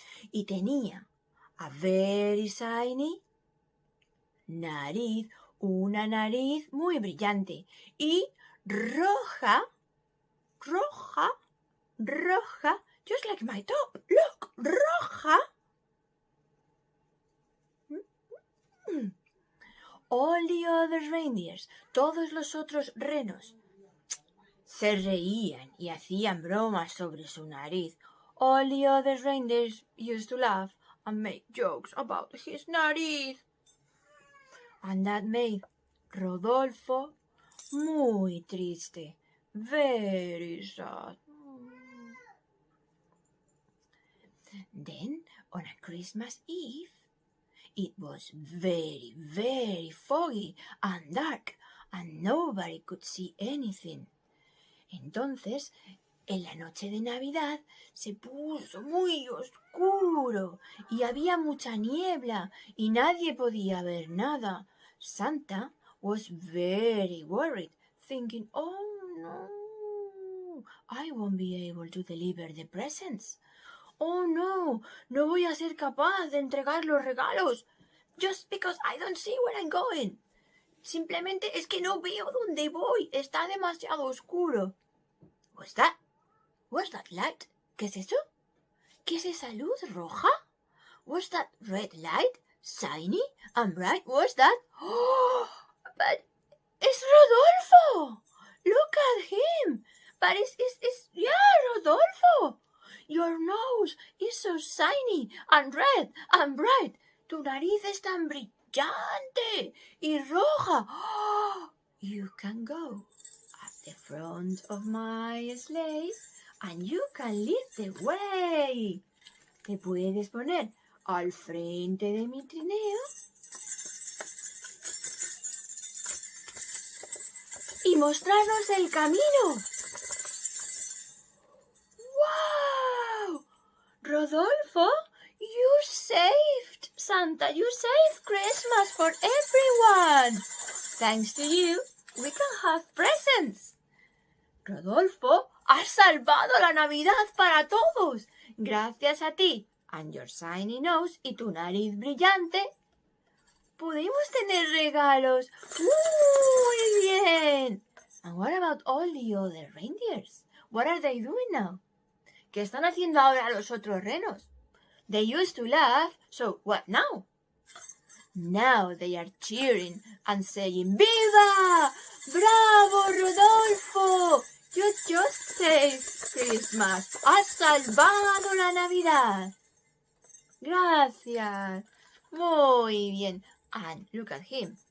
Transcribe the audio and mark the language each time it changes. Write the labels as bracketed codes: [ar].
[es] Y tenía [en] a very shiny [es] nariz, una nariz muy brillante y roja, [en] just like my top. Look, roja. All the other reindeers, [es] todos los otros renos, se reían y hacían bromas sobre su nariz. [en] All the other reindeers used to laugh and make jokes about his nariz. And that made Rodolfo [es] muy triste, [en] very sad. Then, on a Christmas Eve, it was very, very foggy and dark, and nobody could see anything. [es] Entonces, en la noche de Navidad, se puso muy oscuro y había mucha niebla y nadie podía ver nada. [en] Santa was very worried, thinking, oh no, I won't be able to deliver the presents. [es] Oh no, no voy a ser capaz de entregar los regalos. [en] Just because I don't see where I'm going. [es] Simplemente es que no veo dónde voy. Está demasiado oscuro. [en] What's that? What's that light? [es] ¿Qué es eso? ¿Qué es esa luz roja? [en] What's that red light? Shiny and bright. What's that? Oh, but it's Rodolfo. Look at him. But it's Rodolfo. Your nose is so shiny and red and bright. [es] Tu nariz es tan brillante y roja. [en] Oh, you can go at the front of my sleigh and you can lead the way. [es] Te puedes poner al frente de mi trineo y mostrarnos el camino. [en] ¡Wow! Rodolfo, you saved Santa. You saved Christmas for everyone. Thanks to you, we can have presents. [es] Rodolfo, has salvado la Navidad para todos. Gracias a ti [en] and your shiny nose [es] y tu nariz brillante, podemos tener regalos. Muy bien. [en] And what about all the other reindeers? What are they doing now? [es] ¿Qué están haciendo ahora los otros renos? [en] They used to laugh, so what now? Now they are cheering and saying, ¡Viva! ¡Bravo, Rodolfo! You just saved Christmas. [es] Has salvado la Navidad. Gracias. Muy bien. [en] And look at him.